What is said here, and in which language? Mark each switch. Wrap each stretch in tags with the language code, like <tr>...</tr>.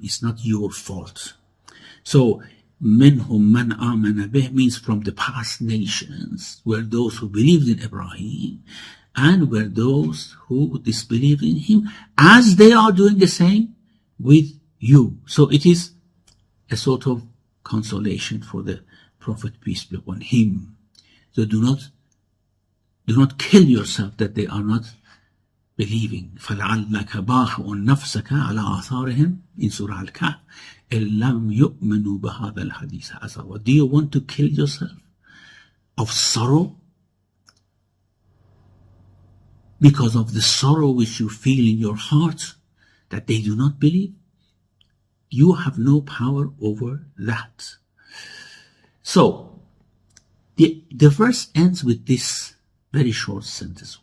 <en>It's not your fault. So,</en> <ar>minhum man amana bih</ar> <en>means from the past nations were those who believed in Ibrahim and were those who disbelieved in him, as they are doing the same with you. So it is a sort of consolation for the Prophet, peace be upon him. So do not kill yourself that they are not believing.</en> <ar>فَلَعَلَّكَ بَاخِعٌ نَفْسَكَ عَلَىٰ آثَارِهِمْ</ar> <en>in Surah Al-Kahf</en> <ar>إِن لَمْ يُؤْمِنُوا بِهَذَا الْحَدِيثِ أَسَفًا.</ar> <en>Do you want to kill yourself of sorrow? Because of the sorrow which you feel in your heart that they do not believe? You have no power over that. So, the verse ends with this very short sentence.</en>